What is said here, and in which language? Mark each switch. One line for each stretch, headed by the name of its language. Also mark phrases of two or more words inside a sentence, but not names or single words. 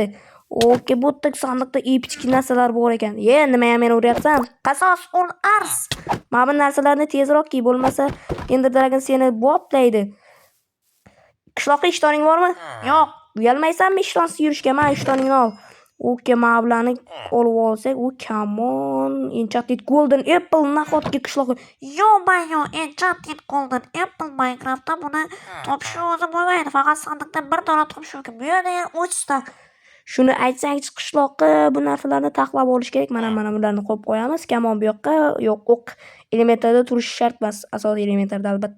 Uzbek: Okey, bu yerda sandiqda epik narsalar bor ekan. Nima ham meni uryapsan? Qasos ul ars. Mana bu narsalarni tezroq kiy, bo'lmasa Ender Dragon seni boplaydi. Qishloqqa ishtoning bormi? Yo'q. Uyalmaysanmi ishtonsiz yurishga? Mana ishtoningni ol. Okey, mana bularni olib olsak,
English: come on.
Uzbek: Enchanted Golden Apple nahotki qishloqqa. Enchanted Golden Apple Minecraftda buni topish o'zi bo'lmaydi. Faqat sandiqda bir dona topish mumkin. Bu yerda 3 ta. Shuni aytsangchi qishloqqa bu narsalarni taxlab olish kerak. Mana bularni qo'yib qo'yamiz. Kamon bu yoqqa. Yo'q, o'q elementarda turishi shart emas. Asosiy elementarda albatta.